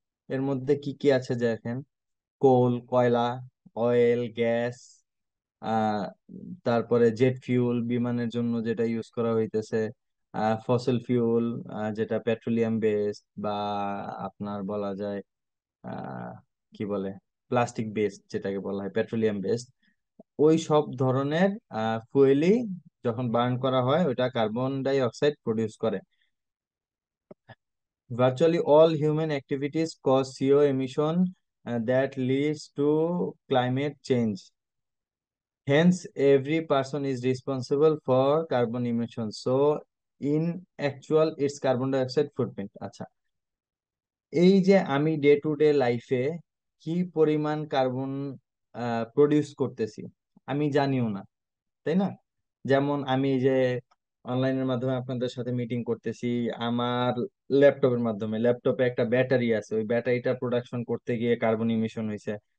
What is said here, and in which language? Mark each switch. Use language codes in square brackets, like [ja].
[bn] এর মধ্যে কি কি আছে দেখেন: কোল, কয়লা, অয়েল, গ্যাস, আহ তারপরে জেট ফিউল বিমানের জন্য যেটা ইউজ করা হইতেছে, ফসিল ফিউল যেটা পেট্রোলিয়াম বেসড, বা আপনার বলা যায় আহ কি বলে প্লাস্টিক বেসড, যেটাকে বলা হয় পেট্রোলিয়াম বেসড, ওই সব ধরনের ফুয়েলই যখন বার্ন করা হয় ওইটা কার্বন ডাই অক্সাইড প্রডিউস করে। [en] Virtually all human activities cause CO emission that leads to climate change. Hence, every person is responsible for carbon emissions. So, in actual, it's carbon dioxide footprint. [bn] আচ্ছা, এই যে আমি day to day লাইফে কি পরিমাণ carbon produce করতেছি আমি জানিও না, তাই না? যেমন আমি এই যে অনলাইনের মাধ্যমে আপনাদের সাথে মিটিং করতেছি, আমার ল্যাপটপের মাধ্যমে, ল্যাপটপে একটা ব্যাটারি আছে, ওই ব্যাটারিটা প্রোডাকশন করতে গিয়ে কার্বন ইমিশন হয়েছে।